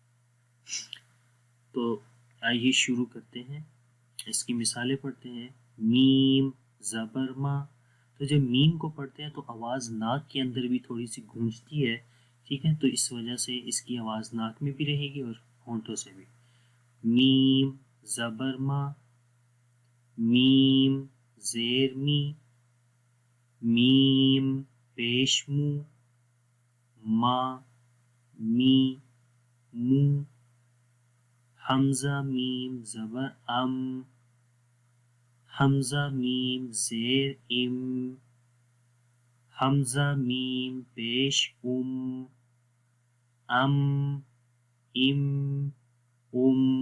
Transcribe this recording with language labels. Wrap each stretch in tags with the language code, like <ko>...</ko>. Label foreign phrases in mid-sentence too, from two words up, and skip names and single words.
<ur>تو آئیے شروع کرتے ہیں، اس کی مثالیں پڑھتے ہیں. میم زبر ما. تو جب میم کو پڑھتے ہیں تو آواز ناک کے اندر بھی تھوڑی سی گونجتی ہے، ٹھیک ہے، تو اس وجہ سے اس کی آواز ناک میں بھی رہے گی اور ہونٹوں سے بھی. میم زبر ما، میم زیر می، میم پیش مو، ما، می، مو. حمزہ میم زبر ام، حمزہ میم زیر ام، حمزہ میم پیش ام، ام، ام، ام.</ur>